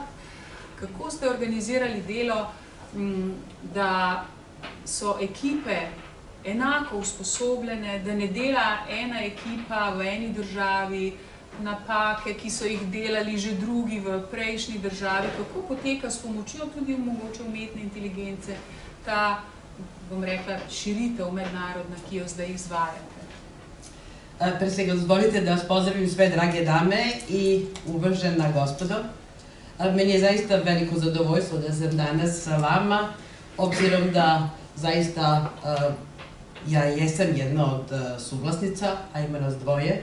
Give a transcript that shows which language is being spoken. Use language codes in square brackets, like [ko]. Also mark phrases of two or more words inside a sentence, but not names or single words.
[sl] Kako ste organizirali delo, da so ekipe enako usposobljene, da ne dela ena ekipa v eni državi napake, ki so jih delali že drugi v prejšnji državi? Kako poteka s pomočjo tudi mogoče umetne inteligence ta, bom rekla, širitev mednarodna, ki jo zdaj izvajate? [sr] Pre svega, dozvolite da vas pozdravim sve drage dame i uvažena gospodo. Meni je zaista veliko zadovoljstvo da sam danas sa vama, obzirom da zaista ja jesam jedna od suvlasnica, a ima nas dvoje.